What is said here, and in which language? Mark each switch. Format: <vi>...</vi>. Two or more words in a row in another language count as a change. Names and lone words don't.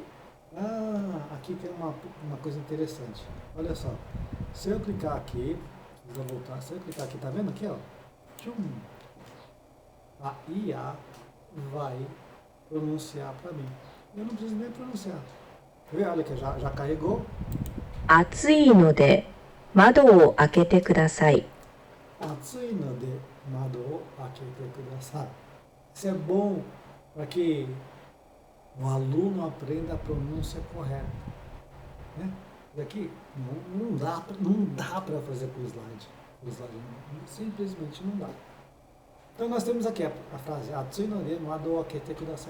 <pt>Aqui tem uma coisa interessante. Olha só. Se eu clicar aqui, vou voltar. Se eu clicar aqui, tá vendo aqui, ó? Tchum. A IA vai pronunciar para mim. Eu não preciso nem pronunciar. Olha que já carregou.</pt> <ja>暑いので窓を開けてください。暑いので窓を開けてください.</ja> <pt>Isso é bom para que o aluno aprenda a pronúncia correta. Né? E aqui não dá para fazer com o slide. Simplesmente não dá. Então nós temos aqui a frase</pt> <ja>暑いので窓を開けてください.</ja>